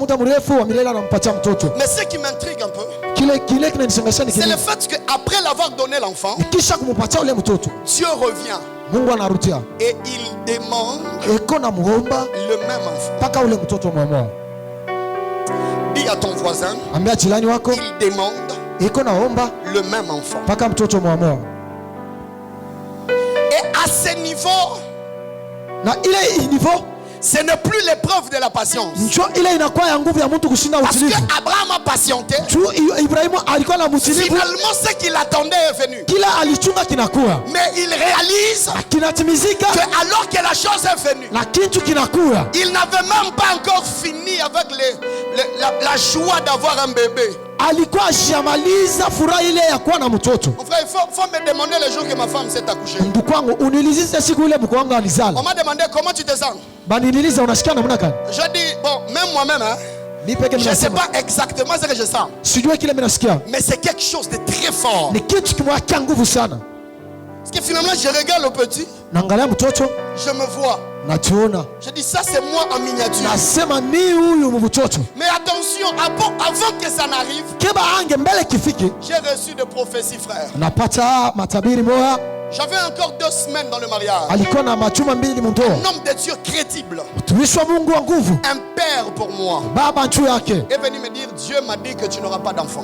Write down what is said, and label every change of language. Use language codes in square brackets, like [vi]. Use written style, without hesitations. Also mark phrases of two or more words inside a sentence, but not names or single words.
[fr] Mais ce qui m'intrigue un peu, c'est le fait qu'après l'avoir donné l'enfant, Dieu revient et il demande le même enfant. Dis à ton voisin, il demande le même enfant. Et à ce niveau, [sw] na ile niveau, [fr] ce n'est plus l'épreuve de la patience. Parce que Abraham a patienté. Finalement, ce qu'il attendait est venu. Mais il réalise que alors que la chose est venue, il n'avait même pas encore fini avec la joie d'avoir un bébé. [sw] Alikuwa shamaliza furaha ile ya kuwa na mtoto. [fr] Mon frère, il faut me demander le jour que ma femme s'est accouchée. [sw] Ndugu wangu, unilizise siku ile mke wangu alizala. [fr] On m'a demandé comment tu te sens. [sw] Banililiza unasikia namna gani? [fr] Je dis bon, même moi-même hein. Je ne sais pas exactement ce que je sens. [sw] Sijui kile mimi nasikia. [fr] Mais c'est quelque chose de très fort. [sw] Ni kitu kimwakia nguvu sana. [fr] Parce que finalement je regarde le petit. [sw] Naangalia mtoto. [fr] Je me vois. [sw] Najiona. [fr] Je dis ça c'est moi en miniature. [sw] Nasema ni huyu mtoto. [fr] Mais attention, avant que ça n'arrive, j'ai reçu des prophéties, frère. J'avais encore 2 semaines dans le mariage. Un homme de Dieu crédible. Un père pour moi. Est venu me dire, Dieu m'a dit que tu n'auras pas d'enfant.